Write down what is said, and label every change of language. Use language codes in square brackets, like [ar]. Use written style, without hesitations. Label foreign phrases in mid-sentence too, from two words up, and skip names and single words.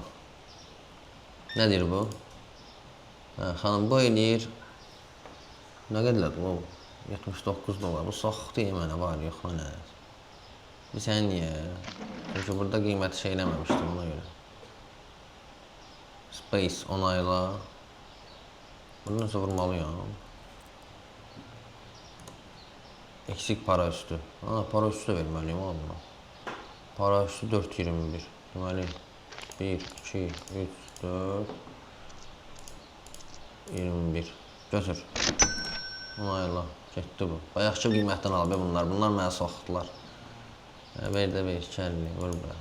[az] Nədir bu? Xanım, bu eləyir. Nə qədərdir bu? 79 dolar. Bu saxtı mənə var, yox mənə. Bir sən niyə? Çünki burada qiyməti şey eləməmişdim ona görə. [tr] Space onayla. Bunu nasıl vurmalıyam? Eksik para üstü. Para üstü [az] də verməliyim ona. [tr] Para üstü 4.21. [az] Deməli 1, 2, 3, 4 21. Götür. Onayla. Getdi bu. Bayaqçı qiymətdən al be bunlar. Bunlar mənə soxdular. Ver də ver. 2.50. Vur bura.